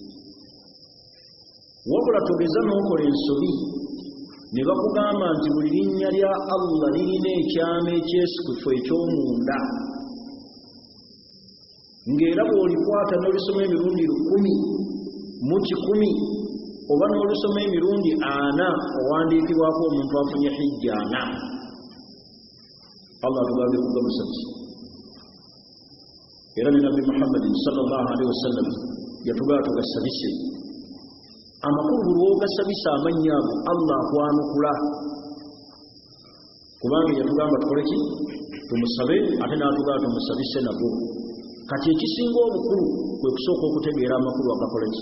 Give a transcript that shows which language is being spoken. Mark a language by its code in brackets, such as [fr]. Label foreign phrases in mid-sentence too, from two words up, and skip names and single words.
[lg] Wabula togeza n'okola ensobi ne bakugamba nti buli linnya lya Allah lirina ekyama ekyesikufu eky'omunda, ng'era bw'olikwata n'olisoma emirundi 10 mu 100 oba n'olisoma emirundi 4 owandiikibwako omuntu afunye hijja 4, Allah atugambye kugamusabisa. Era ne Nabbi Muhammadin [ar] صلى الله عليه وسلم [lg] yatugamba tugasabise. Amakulu buli wogasabisa amannya ago Allah akwanukula, kubanga yatugamba tukole ki? Tumusabe, ate n'atugamba tumusabise nago. Kati ekisinga obukulu kwe kusooka okutegeera amakulu agakola ki?